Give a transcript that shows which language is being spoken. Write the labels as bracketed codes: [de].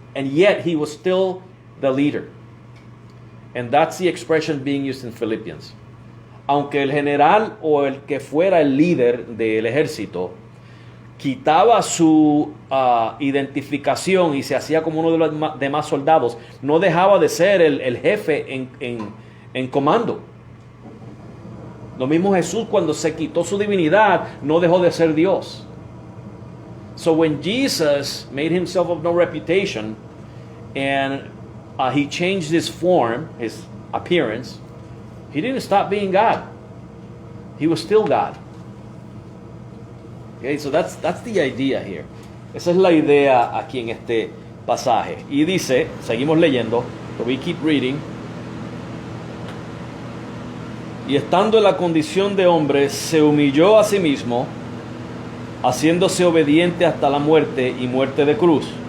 [en] And yet he was still the leader. And that's the expression being used in Philippians. [es] Aunque el general o el que fuera el líder del ejército quitaba su identificación y se hacía como uno de los demás soldados, no dejaba de ser el jefe en comando. Lo mismo Jesús, cuando se quitó su divinidad, no dejó de ser Dios. [en] So when Jesus made himself of no reputation and he changed his form, his appearance, he didn't stop being God. He was still God. Okay, so that's the idea here. [es] Esa es la idea aquí en este pasaje. Y dice, seguimos leyendo, [en] so we keep reading. [es] Y estando en la condición de hombre, se humilló a sí mismo, haciéndose obediente hasta la muerte y muerte de cruz.